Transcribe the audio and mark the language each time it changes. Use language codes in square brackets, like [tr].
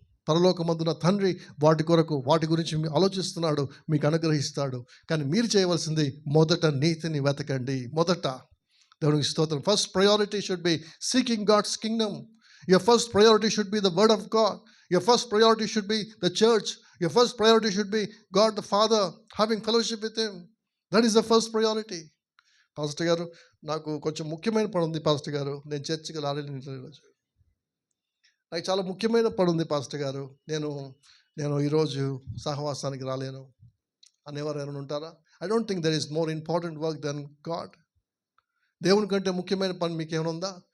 [te] పరలోకమందున తండ్రి వాటి గురించి ఆలోచిస్తున్నాడు, మీకు అనుగ్రహిస్తాడు. కానీ మీరు చేయవలసింది మొదట నీతిని వెతకండి. మొదట దేవునికి స్తోత్రం. [en] First priority should be seeking God's kingdom. Your first priority should be the word of God. Your first priority should be the church. Your first priority should be God the Father, having fellowship with Him. That is the first priority. [te] Pastor గారు, నాకు కొంచెం ముఖ్యమైన పని ఉంది pastor గారు, నేను చర్చికి రాలేను ఈరోజు. నాకు చాలా ముఖ్యమైన పని ఉంది పాస్టర్ గారు, నేను ఈరోజు సహవాసానికి రాలేను అనేవారు ఎవరైనా ఉంటారా? [en] I don't think there is more important work than God. [te] దేవుని కంటే ముఖ్యమైన పని మీకు ఏమైనా ఉందా?